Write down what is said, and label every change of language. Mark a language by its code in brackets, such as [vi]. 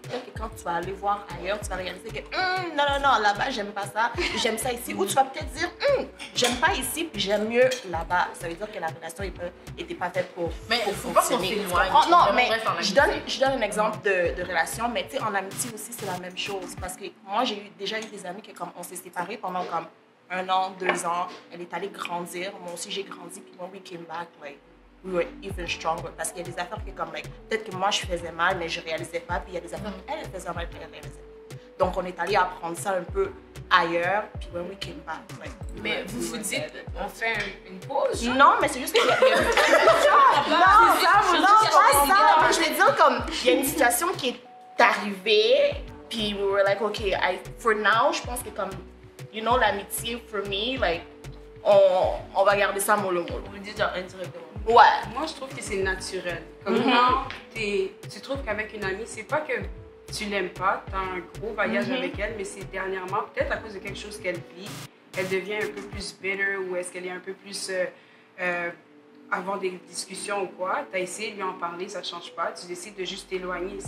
[fr] Peut-être que quand tu vas aller voir ailleurs, tu vas réaliser que non, là-bas, j'aime pas ça, j'aime ça ici. Ou tu vas peut-être dire, j'aime pas ici, puis j'aime mieux là-bas. Ça veut dire que la relation n'était pas faite pour fonctionner. Non, mais je donne un exemple de relation, mais tu sais, en amitié aussi, c'est la même chose. Parce que moi, j'ai déjà eu des amis qui, comme on s'est séparés pendant comme 1 an, 2 ans. Elle est allée grandir. Moi aussi, j'ai grandi. [en] Puis when we came back, like, we were even stronger. [fr] Parce qu'il y a des affaires qui, comme, like, peut-être que moi, je faisais mal, mais je réalisais pas. Puis il y a des affaires qu'elle faisait mal, puis elle réalisait pas. Donc, on est allé apprendre ça un peu ailleurs. [en] Puis when we came back, like, [fr] mais vous vous dites, on fait une pause? Non, mais c'est juste qu'il y a... non, pas ça. Je veux dire, comme, il y a une situation qui est arrivée. Puis [en] we were like, OK, for now, [fr] je pense que comme, [en] you know, [fr] l'amitié, [en] for me, like, [fr] on va garder ça mollo. Vous le dites genre indirectement. Ouais. Moi, je trouve que c'est naturel. Comme quand tu trouves qu'avec une amie, c'est pas que tu l'aimes pas, tu as un gros voyage avec elle, mais c'est dernièrement, peut-être à cause de quelque chose qu'elle vit, elle devient un peu plus bitter ou est-ce qu'elle est un peu plus avant des discussions ou quoi, tu as essayé de lui en parler, ça change pas, tu décides de juste t'éloigner.